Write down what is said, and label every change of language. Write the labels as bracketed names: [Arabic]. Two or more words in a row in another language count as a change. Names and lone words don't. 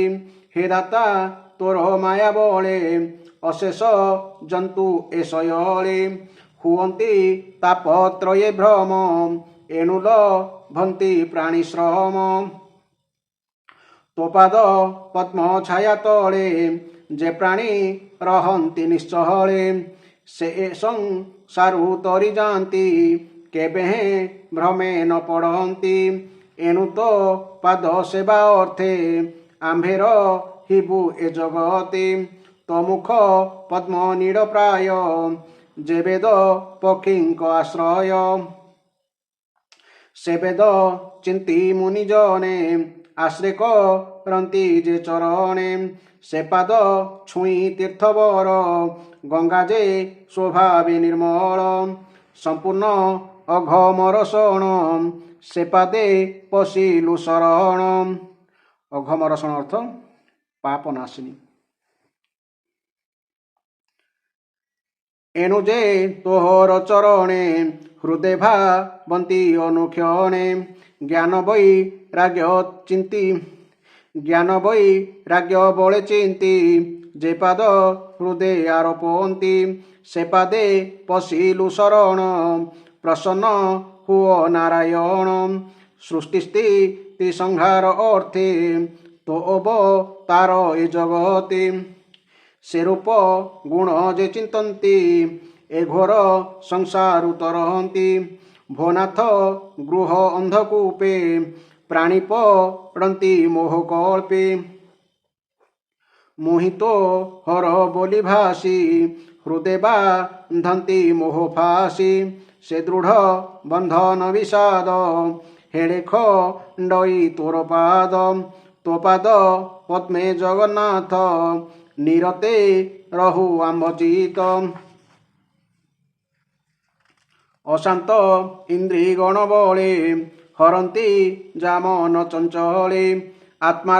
[Odia] ହେ ଦାତା ତୋର ମାୟା ବଳେ ଅଶେଷ ଜନ୍ତୁ ଏ ଶୟଳେ। ହୁଅନ୍ତି ତାପତ୍ରୟେ ଭ୍ରମ ଏଣୁ ଲଭନ୍ତି ପ୍ରାଣୀ ଶ୍ରମ। ତୋ ପାଦ ପଦ୍ମ ଛାୟା ତଳେ ଯେ ପ୍ରାଣୀ ରହନ୍ତି ନିଶ୍ଚଳେ ସେ ସଂସାରୁ ତରି ଯାତି କେବେ ଭ୍ରମେ ନ ପଡ଼ତି ଏଣୁ ତୋ ପାଦ ସେବା ଅର୍ଥେ ଆମ୍ଭେର ହିବୁ ଏ ଜଗତେ ତୋ ମୁଖ ପଦ୍ମ ନୀଡ଼ ପ୍ରାୟ ଯେ ବେଦ ପକ୍ଷୀକ ଆଶ୍ରୟ ସେ ବେଦ ଚିନ୍ତି ମୁନିଜନେ ଆଶ୍ରୟ କରତି ଯେ ଚରଣେ ସେ ପାଦ ଛୁଇ ତୀର୍ଥବର ଗଙ୍ଗା ଯେ ସ୍ୱଭାବେ ନିର୍ମଳ ସମ୍ପୂର୍ଣ୍ଣ ଅଘମର୍ଷଣ ସେ ପାଦେ ପଶିଲୁ ଶରଣ। ଅଘମର୍ଷଣ ଅର୍ଥ ପାପନାଶିନୀ। ଏଣୁ ଯେ ତୋହର ଚରଣେ ହୃଦୟ ଭାବନ୍ତି ଅନୁକ୍ଷଣେ ଜ୍ଞାନ ବୈରାଗ୍ୟ ଚିନ୍ତି ଜ୍ଞାନ ବୈରାଗ୍ୟ चिंती ज्ञान वैराग्य ବଳେ ଚିନ୍ତି ଯେ ପାଦ ହୃଦୟ ଆରୋପନ୍ତି ସେ ପାଦେ ପଶିଲୁ ଶରଣ ପ୍ରସନ୍ନ ହୁଅ ନାରାୟଣ ସୃଷ୍ଟି ସ୍ଥିତି ସଂହାର ଅର୍ଥେ ତୋ ଅବତାର ଏ ଜଗତେ ସେ ରୂପ ଗୁଣ ଯେ ଚିନ୍ତନ୍ତି ଏ ଘୋର ସଂସାର ତରହନ୍ତି ଭୋନାଥ ଗୃହ ଅନ୍ଧକୂପେ ପ୍ରାଣୀ ପଡ଼ତି ମୋହକଳ୍ପେ ମୋହିତୋ ହର ବୋଲି ଭାସି ହୃଦୟ ବାନ୍ଧତି ମୋହଫାସି ସେ ଦୃଢ଼ ବନ୍ଧନ ବିଷାଦ ହେଡ଼େ ଖଣ୍ଡଇ ତୋର ପାଦ ତୋ ପାଦ ପଦ୍ମେ ଜଗନ୍ନାଥ ନିରତେ ରହୁ ଆମ୍ଭଚିତ ଅଶାନ୍ତ ଇନ୍ଦ୍ରୀ ଗଣ ବଳେ ହରନ୍ତି ଯାମନ ଚଞ୍ଚଳେ ଆତ୍ମାର